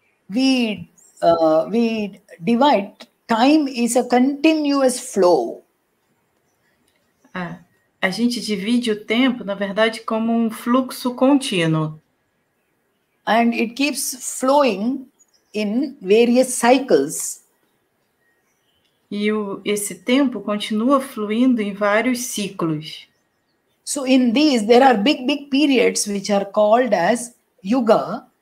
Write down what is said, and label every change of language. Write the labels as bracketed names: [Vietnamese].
[English] We divide, time is a continuous flow. [Portuguese] A gente divide o tempo, na verdade, como um fluxo contínuo. [English] And it keeps flowing in various cycles. [Portuguese] E esse tempo continua fluindo em vários ciclos. [English] So in these, there are big periods which are called as yuga.